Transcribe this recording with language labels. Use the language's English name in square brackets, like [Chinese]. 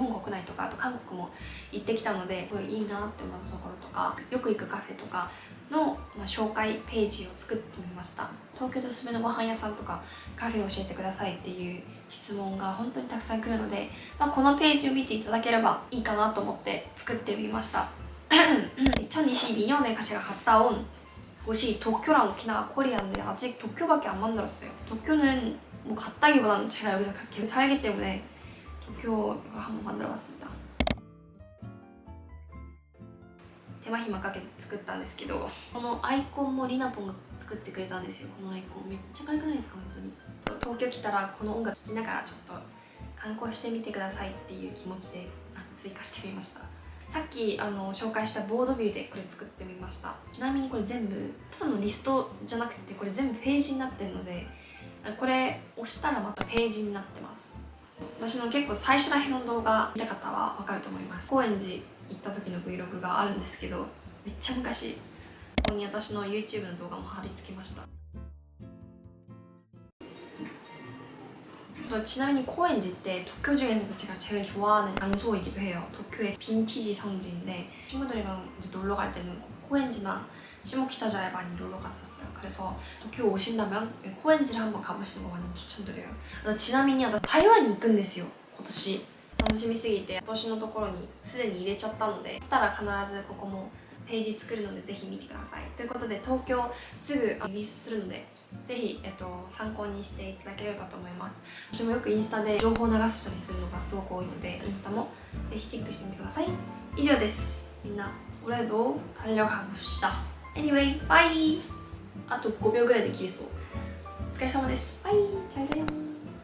[Japanese] 日本国内とかあと韓国も行ってきたのですごいいいなって思うところとか、よく行くカフェとかの、紹介ページを作ってみました。東京でおすすめのご飯屋さんとかカフェを教えてくださいっていう質問が本当にたくさん来るので、このページを見ていただければいいかなと思って作ってみました。 [Korean] 2022년에 제가 갔다 온 곳이 도쿄랑 오키나와 코리아인데 아직 도쿄밖에 안 만들었어요. 도쿄는 뭐 갔다기보다는 제가 여기서 계속 살기 때문에 도쿄 이걸 한번 만들어봤습니다. [Japanese] 手間暇かけて作ったんですけど、このアイコンもりなぽんが作ってくれたんですよ。このアイコンめっちゃ可愛くないですか？本当に東京来たらこの音楽聴きながらちょっと観光してみてくださいっていう気持ちで追加してみました。さっき紹介したボードビューでこれ作ってみました。ちなみにこれ全部ただのリストじゃなくて、これ全部ページになってるので、これ押したらまたページになってます。私の結構最初らへんの動画見た方は分かると思います。高円寺行った時の Vlog があるんですけど、めっちゃ昔、ここに私の YouTube の動画も貼り付けました。ちなみに高円寺って [Korean] 도쿄 중에서도 제가 제일 좋아하는 장소이기도 해요. 도쿄의 빈티지 성지인데 친구들이랑 이제 놀러 갈 때는 코엔지나 시모키타자에 많이 놀러 갔었어요. 그래서 도쿄 오신다면 코엔지를 한번 가보시는 거 완전 추천드려요. [Japanese] ちなみに私台湾に行くんですよ、今年。楽しみすぎて私のところにすでに入れちゃったので、だったら必ずここもページ作るのでぜひ見てください。ということで東京すぐリリースするので、ぜひ、参考にしていただければと思います。私もよくインスタで情報を流したりするのがすごく多いので、インスタもぜひチェックしてみてください。以上です。みんな [Korean] 올해도 달려가봅시다. [English] Anyway, bye! [Japanese] あと5秒ぐらいで切れそう。お疲れ様です。バイ! [Korean] 잘 자요.